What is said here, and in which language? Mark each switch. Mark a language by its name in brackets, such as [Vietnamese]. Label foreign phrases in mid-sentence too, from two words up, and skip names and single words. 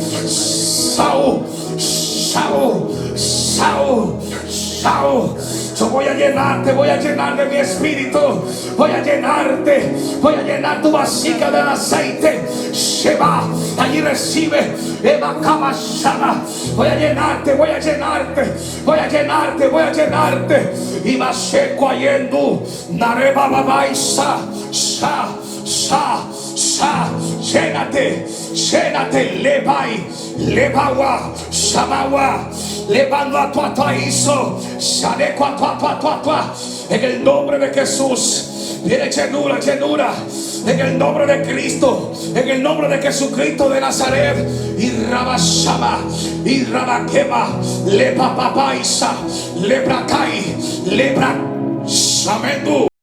[Spanish] Yo voy a llenarte, voy a llenar de mi espíritu. Voy a llenarte, voy a llenar tu vasija del aceite. Sheba, allí recibe. Eva Kabashana. Voy a llenarte, voy a llenarte, voy a llenarte, voy a llenarte. Y Masheko Ayendu, Nareba Babaisa, llénate, Lebai, Lebawa, Shamawa, Levando a tua hizo, Shaneco a tua. En el nombre de Jesús, viene llenura. En el nombre de Cristo, en el nombre de Jesucristo de Nazaret. Y Rabashama, y Rabakema, Lepa Papaisa, Lebrakai, Lebra Shamendu.